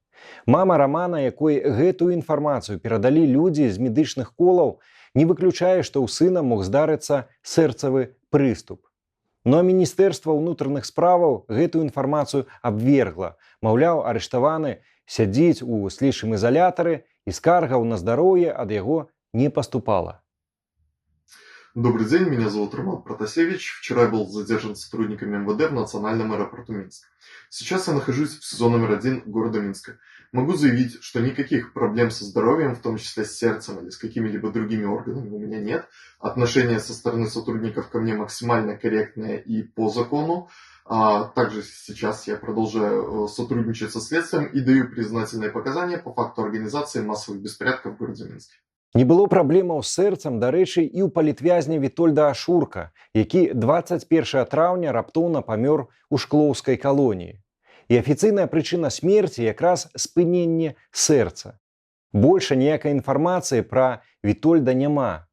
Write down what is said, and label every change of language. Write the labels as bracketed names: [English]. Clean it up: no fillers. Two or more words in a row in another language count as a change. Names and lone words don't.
[Belarusian] Мама Романа, якой гэтую інфармацыю перадалі людзі з медычных колаў, не выключае, што ў сына мог здарыцца сэрцавы прыступ. Ну а Міністэрства ўнутраных справаў гэтую інфармацыю абвергла. Маўляў, арыштаваны сядзіць у слідчым ізалятары і скаргаў на здароўе ад яго не паступала. [Russian] Добрый день, меня зовут Роман Протасевич. Вчера я был задержан сотрудниками МВД в национальном аэропорту Минск. Сейчас я нахожусь в СИЗО номер 1 города Минска. Могу заявить, что никаких проблем со здоровьем, в том числе с сердцем или с какими-либо другими органами, у меня нет. Отношение со стороны сотрудников ко мне максимально корректное и по закону. Также сейчас я продолжаю сотрудничать со следствием и даю признательные показания по факту организации массовых беспорядков в городе Минске. [Belarusian] Не было праблемаў з сэрцам, дарэчы, і ў палітвязня Вітольда Ашурка, які 21 траўня раптоўна памёр у шклоўскай калоніі. І афіцыйная прычына смерці якраз спыненне сэрца. Больш ніякай інфармацыі пра Вітольда няма.